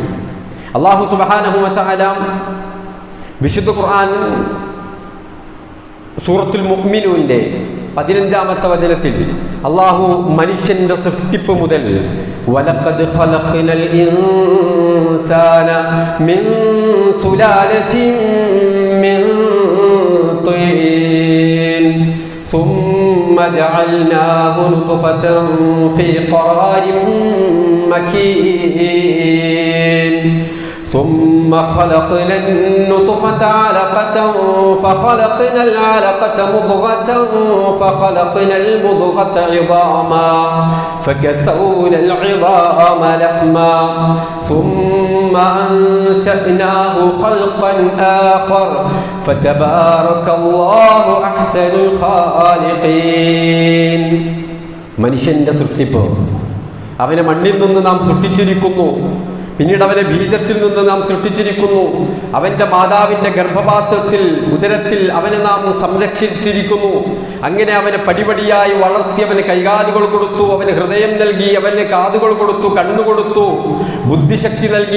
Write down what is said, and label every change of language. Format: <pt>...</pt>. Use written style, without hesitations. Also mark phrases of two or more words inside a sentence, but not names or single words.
<ml>അല്ലാഹു</ml> <ar>سبحانه وتعالى</ar> <ml>വിശുദ്ധ ഖുർആൻ സൂറത്തുൽ മുഅ്മിനൂന്റെ 15-ാമത്തെ വചനത്തിൽ അല്ലാഹു മനുഷ്യന്റെ സൃഷ്ടിപ്പ് മുതൽ</ml> <ar>ولقد خلقنا الإنسان من سلالة من തീൻ ثم جعلناه نطفة في قرار مكين ثم خلقنا النطفة علقة فخلقنا العلقة مضغة فخلقنا المضغة عظاما فكسونا العظام لحما ثم أنشأناه خلقا آخر فتبارك الله أحسن الخالقين.</ar> <ml>മനുഷ്യന്റെ സൃഷ്ടിപ്പ്, അവനെ മണ്ണിൽ നിന്ന് നാം സൃഷ്ടിച്ചിരിക്കുന്നു. പിന്നീട് അവനെ ബീജത്തിൽ നിന്ന് നാം സൃഷ്ടിച്ചിരിക്കുന്നു. അവന്റെ മാതാവിന്റെ ഗർഭപാത്രത്തിൽ ഉദരത്തിൽ അവനെ നാം സംരക്ഷിച്ചിരിക്കുന്നു. അങ്ങനെ അവനെ പടിപടിയായി വളർത്തി അവന് കൈകാലുകൾ കൊടുത്തു, അവന് ഹൃദയം നൽകി, അവന് കാതുകൾ കൊടുത്തു, കണ്ണു കൊടുത്തു, ബുദ്ധിശക്തി നൽകി.</ml>